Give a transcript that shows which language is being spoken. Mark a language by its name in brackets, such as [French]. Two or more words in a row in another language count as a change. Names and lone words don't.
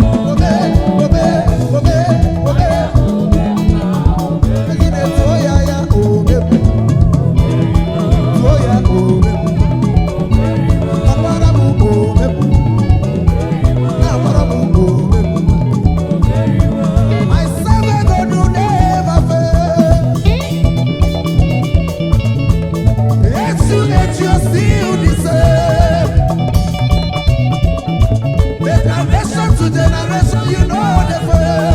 [Igbo] Obe, obe, obe, obe. Megide tụọ ya, ya, obe. Tụọ ya, obe. Agbara m, obe. Na-agbara m, obe. [English] I serve a God who never fail. Yes, you, that you are still the same. The generation to generation, you know the way.